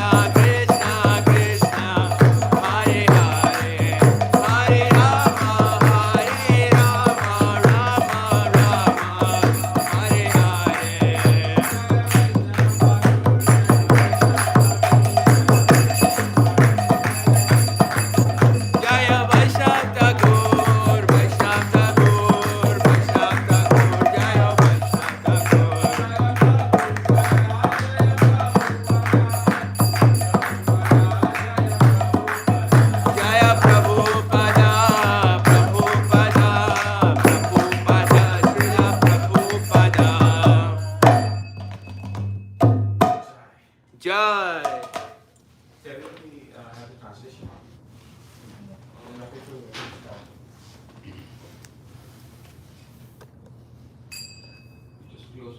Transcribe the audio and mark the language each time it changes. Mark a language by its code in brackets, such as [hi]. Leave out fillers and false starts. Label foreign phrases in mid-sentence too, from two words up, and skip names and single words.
[sa] Krishna Krishna Hare Hare Hare Rama Hare Rama Rama Rama Hare Hare Jaya Vaishnav Thakur Vaishnav Thakur Vaishnav Thakur Jaya Vaishnav Thakur Jaya Prabhupada Prabhupada Prabhupada Srila Prabhupada Jai [en] Everybody have the translation. I'm happy to start. Just close.